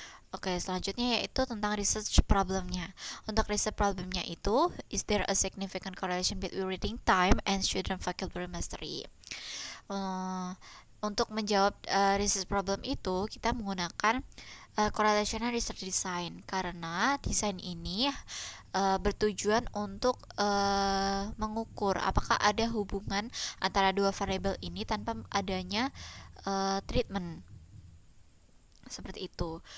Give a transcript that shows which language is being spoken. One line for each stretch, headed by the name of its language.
Indonesian: Oke, selanjutnya yaitu tentang research problemnya. Untuk research problemnya itu,
English: is there a significant correlation between reading time and student vocabulary mastery?
Indonesian: Untuk menjawab research problem itu, kita menggunakan correlational research design karena desain ini bertujuan untuk mengukur apakah ada hubungan antara dua variabel ini tanpa adanya treatment seperti itu.